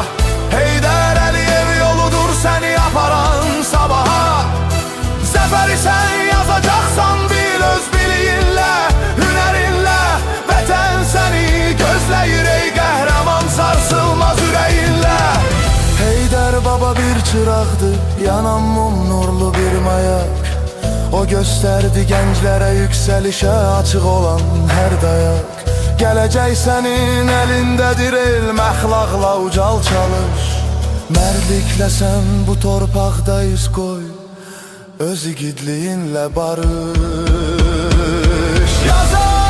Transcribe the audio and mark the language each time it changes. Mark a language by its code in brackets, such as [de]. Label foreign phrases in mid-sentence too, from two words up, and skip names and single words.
[az] Heydər Əliyev yoludur səni aparan sabaha. Zəfəri sən yazacaqsan bil öz biliyinlə, hünərinlə. Vətən səni gözləyir ey qəhrəman, sarsılmaz ürəyinlə. Heydər baba bir çıraqdı, yanan mum nurlu bir mayak. [tr] O gösterdi gençlere yükselişe açık olan her dayak. Gelecek senin elindedir, [az] elm əxlaqla ucal çalış. Mərdliklə sən bu torpaqda iz koy, öz igidliğinlə barış. Yazar